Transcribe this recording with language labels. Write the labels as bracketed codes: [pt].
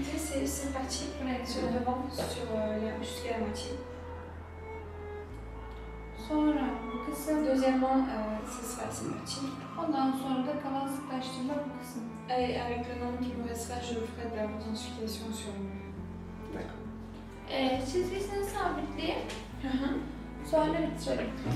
[fr] côté, c'est parti pour la sur le devant, jusqu'à la moitié. [tr] Sonra bu kısım, [fr] Deuxièmement, c'est parti. [tr] ondan sonra da kalan sıklaştırma bu kısım. [fr] Et avec le nombre qui me restera, je ferai de la densification sur le mur. D'accord. [tr] Çizgisini sabitleyip sonra bitirelim.